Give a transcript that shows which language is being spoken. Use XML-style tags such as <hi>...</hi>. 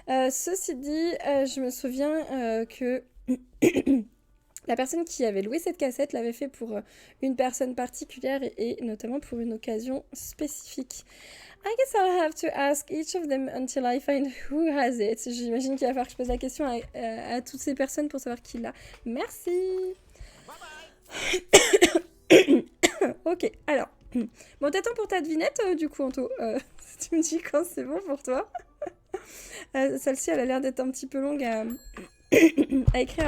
<fr>Ceci dit, je me souviens que la personne qui avait loué cette cassette l'avait fait pour une personne particulière et notamment pour une occasion spécifique.</fr> <en>I guess I'll have to ask each of them until I find who has it.</en> <fr>J'imagine qu'il va falloir que je pose la question à toutes ces personnes pour savoir qui l'a. Merci. Ok, alors. Bon, t'attends pour ta devinette, du coup, Anto. Tu me dis quand c'est bon pour toi. Celle-ci, elle a l'air d'être un petit peu longue à écrire.</fr>